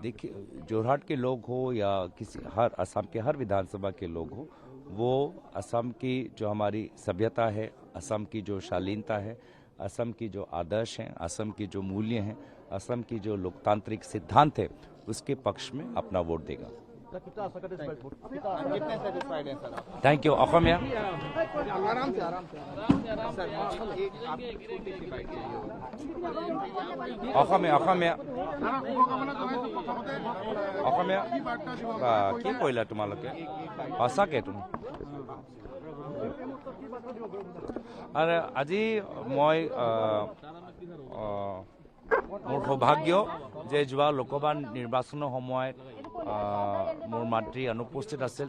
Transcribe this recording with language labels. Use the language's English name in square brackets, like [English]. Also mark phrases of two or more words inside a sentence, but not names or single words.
[Hindi] देखिए, जोरहाट के लोग हो या किसी हर असम के हर विधानसभा के लोग हो, वो असम की जो हमारी सभ्यता है, असम की जो शालीनता है, असम की जो आदर्श हैं, असम की जो मूल्य हैं, असम की जो लोकतांत्रिक सिद्धांत है, उसके पक्ष में अपना वोट देगा। [English] Thank you. [Assamese] अखमिया কি কৰিলা তোমালোকে সঁচাকে তুমি আৰু আজি মই মোৰ সৌভাগ্য যে যোৱা লোকসভা নিৰ্বাচনৰ সময়ত মোৰ মাতৃ অনুপস্থিত আছিল।